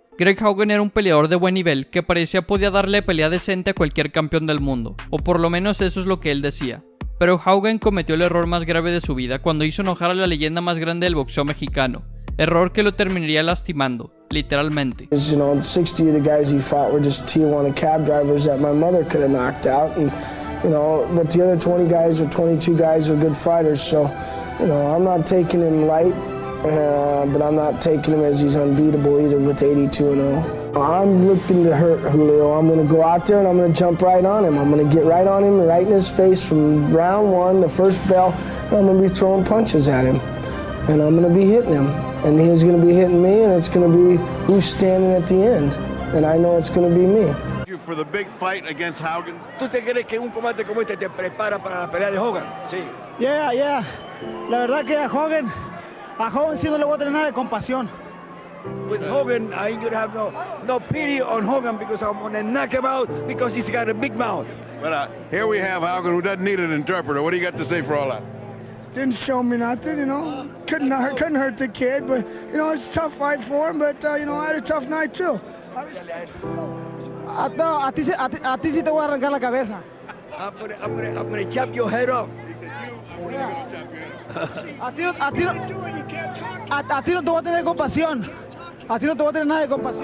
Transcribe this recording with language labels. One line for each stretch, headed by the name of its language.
Spanish: Greg Haugen era un peleador de buen nivel que parecía podía darle pelea decente a cualquier campeón del mundo, o por lo menos eso es lo que él decía. Pero Haugen cometió el error más grave de su vida cuando hizo enojar a la leyenda más grande del boxeo mexicano, error que lo terminaría lastimando, literalmente.
English: You know, 60 of the guys he fought were just Tijuana cab drivers that my mother could have knocked out, and you know, but the other 20 guys or 22 guys were good fighters, so you know, I'm not taking him light, but I'm not taking him as he's unbeatable either with 82-0. I'm looking to hurt Julio. I'm going to go out there and I'm going to jump right on him. I'm going to get right on him, right in his face from round one, the first bell, and I'm going to be throwing punches at him, and I'm going to be hitting him. And he's going to be hitting me, and it's going to be who's standing at the end. And I know it's going to be me. For the big fight against Haugen.
Spanish: ¿Tú te crees que un combate como este te prepara para la pelea de Hogan? Sí.
English: Yeah.
Spanish: La verdad que a Hogan sí no le voy a tener nada de compasión.
English: With Hogan, I ain't gonna have no pity on Hogan because I'm gonna knock him out because he's got a big mouth. But here we have Haugen, who doesn't need an interpreter. What do you got to say for all that? Didn't show me nothing, you know. Couldn't hurt the kid, but you know it's a tough fight for him. But you know I had a tough night too.
Spanish: A ti sí te voy a arrancar la cabeza.
English: I'm gonna chop your head off.
Spanish: A ti no te voy a tener compasión. A ti no te voy a tener nada de compasión.